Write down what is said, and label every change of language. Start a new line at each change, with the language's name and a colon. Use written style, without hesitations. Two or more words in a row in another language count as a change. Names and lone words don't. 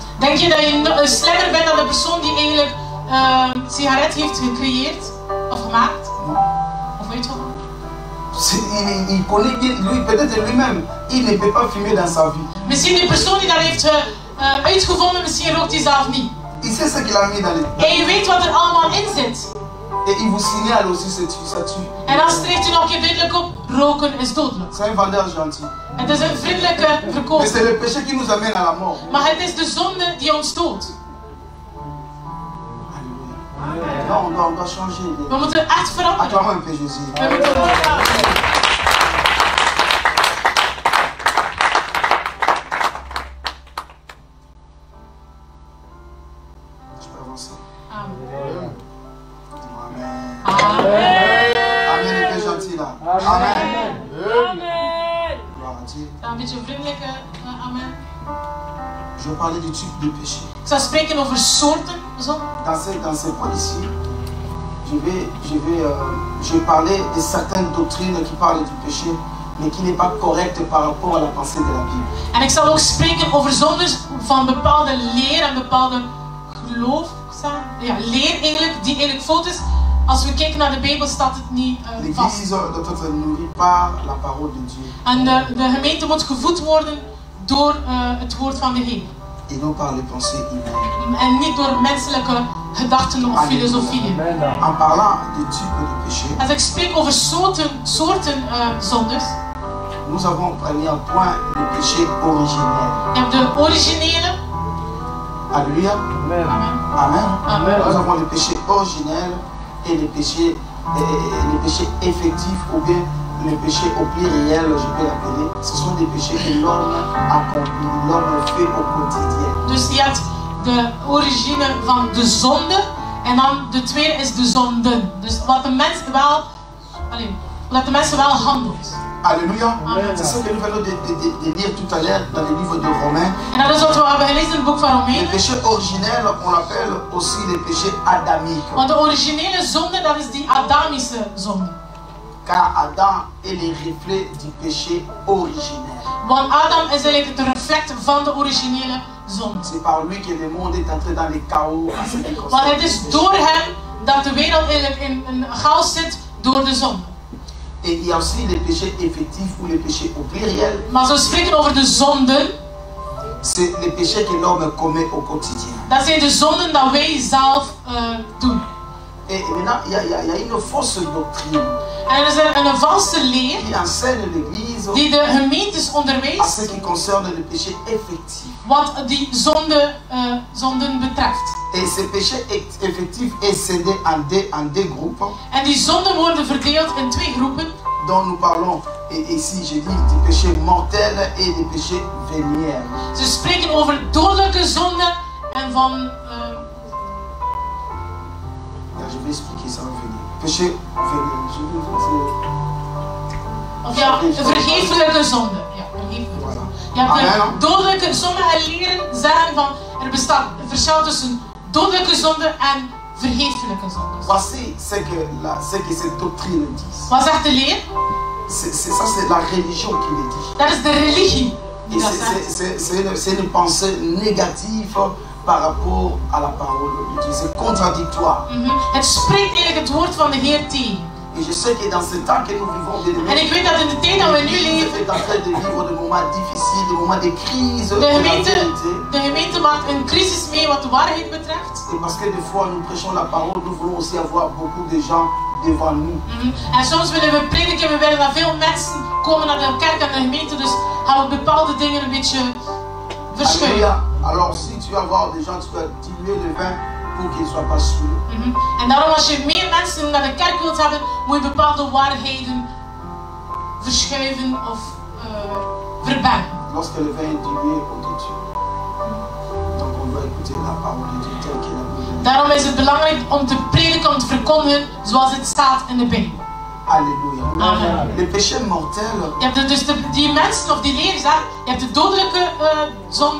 Dutch: Denk je dat je slimmer bent dan de persoon die eigenlijk sigaret heeft gecreëerd of gemaakt? Of weet je wat?
French: Il connaît bien, lui, peut-être lui-même, il ne peut pas fumer dans sa vie.
Dutch: Misschien die persoon die dat heeft uitgevonden, misschien rookt hij zelf niet.
French: Il sait ce qu'il a mis dans les...
Dutch: En je weet wat er allemaal in zit.
French: Et il vous signale aussi ça tue.
Dutch: En dan streeft hij nog een keer duidelijk op, roken is dodelijk.
French: C'est un vendeur gentil.
Dutch: Het is een vriendelijke
French: Mais
Dutch: verkoper.
French: c'est le péché qui nous amène à la mort.
Dutch: Maar het is de zonde die ons doodt.
French: Alléluia. Non, on doit changer.
Dutch: We moeten echt veranderen.
French: Acclamons un peu Jésus.
Dutch: We moeten
French: Je peux avancer. Amen. Amen. Amen. Amen, le Père gentil là. Amen. Amen. Gloire à Dieu.
Dutch: Een beetje vriendelijke amen.
French: Je vais parler du type de péché.
Dutch: Ik zal spreken over soorten zonde.
French: Dans ces points ici, je vais parler de certaines doctrines qui parlent du péché, mais qui n'est pas correcte par rapport à la pensée de la Bible.
Dutch: En ik zal ook spreken over zondes van bepaalde leer en bepaalde geloof. Ja, leer eigenlijk, die eigenlijk fout is. Als we kijken naar de Bijbel staat het niet vast.
French: L'Église doit être nourrie par la parole de Dieu.
Dutch: En de gemeente moet gevoed worden door het woord van de Heer.
French: Et non par les pensées humaines.
Dutch: En niet door menselijke gedachten of filosofieën.
French: En parlant de type de péché,
Dutch: Als ik spreek over soorten zondes,
French: nous avons premier point le péché originel.
Dutch: je hebt de originele.
French: Alléluia. Amen. Amen. Amen. Nous avons le péché originel et le péché effectif ou bien le péché au pluriel, je peux l'appeler. Ce sont des péchés que l'homme accomplit, l'homme fait au quotidien.
Dutch: Dus je hebt de origine van de zonde en dan de tweede is de zonden. Dus wat de mens wel, wat de mensen wel handelt.
French: Alléluia. Amen. C'est ce que nous venons de lire tout à l'heure dans le livre de Romains.
Dutch: En dat is wat we hebben gelezen in het boek van
French: Le
Dutch: Romeinen.
French: péché originel, on l'appelle aussi le péché adamique.
Dutch: Want de originele zonde, dat is die Adamische zonde.
French: Car Adam est le reflet du péché originel.
Dutch: Want Adam is eigenlijk het reflect van de originele zonde.
French: C'est par lui que le monde est entré dans le chaos. À ce qui
Dutch: Want
French: concerne
Dutch: het
French: le
Dutch: is
French: péché.
Dutch: door hem dat de wereld eigenlijk in een chaos zit door de zonde.
French: Et il y a aussi le péché effectif ou le péché au pluriel.
Dutch: Maar als we spreken over de zonden,
French: C'est le péché que l'homme commet au quotidien.
Dutch: dat zijn de zonden dat wij zelf doen.
French: Et maintenant, il y a une fausse doctrine
Dutch: En er is een valse leer
French: qui enseigne l'Église
Dutch: die de gemeentes
French: à
Dutch: onderwijst
French: ce qui concerne le péché effectif.
Dutch: wat die zonden betreft.
French: Et ce péché effectif est scindé en deux groupes
Dutch: En die zonden worden verdeeld in twee groepen.
French: dont nous parlons. Et ici, je dis du péché mortel et du péché véniel.
Dutch: Ze spreken over dodelijke zonden en van...
French: Je vais expliquer ça va venir. Péché véniel. Je vais vous dire.
Dutch: Of ja, vergeeflijke zonden. Ja, vergeeflijke
French: Voilà.
Dutch: zonden. Je hebt
French: Amen.
Dutch: de dodelijke, sommige leren zeggen van er bestaat een verschil tussen dodelijke zonden en vergeeflijke zonden.
French: Voici ce que cette doctrine dit.
Dutch: Wat zegt de leer?
French: Ça, c'est la religion qui le dit.
Dutch: Dat is de religie
French: Et
Dutch: die dat zegt.
French: c'est une pensée négative par rapport à la parole de Dieu. C'est contradictoire.
Dutch: Het spreekt eigenlijk het woord van de Heer tegen.
French: Et je sais que dans ce temps que nous vivons, bien
Dutch: En ik weet dat in de tijd dat we nu
French: l'Église
Dutch: leven,
French: est en train de vivre des moments difficiles, des moments de crise
Dutch: de
French: de la
Dutch: gemeente,
French: vérité.
Dutch: de gemeente maakt een crisis mee wat de waarheid betreft.
French: Et parce que des fois nous prêchons la parole, nous voulons aussi avoir beaucoup de gens devant nous.
Dutch: En soms willen we prediken, we willen dat veel mensen komen naar de kerk en de gemeente, dus gaan we bepaalde dingen een beetje verschuiven.
French: Alléluia. Alors si tu vas avoir des gens, tu dois diluer le vin pour qu'ils ne soient pas sûrs.
Dutch: En daarom als je meer mensen naar de kerk wilt hebben, moet je bepaalde waarheden verschuiven of verbergen.
French: Lorsque le vin est dilué au Dieu. Donc on doit écouter la parole de Dieu telle qu'il a voulu.
Dutch: Daarom is het belangrijk om te prediken, om te verkondigen zoals het staat in de Bijbel.
French: Alléluia. Amen. Le péché mortel,
Dutch: Je hebt dus die mensen of die leer zegt, je hebt de dodelijke zonde,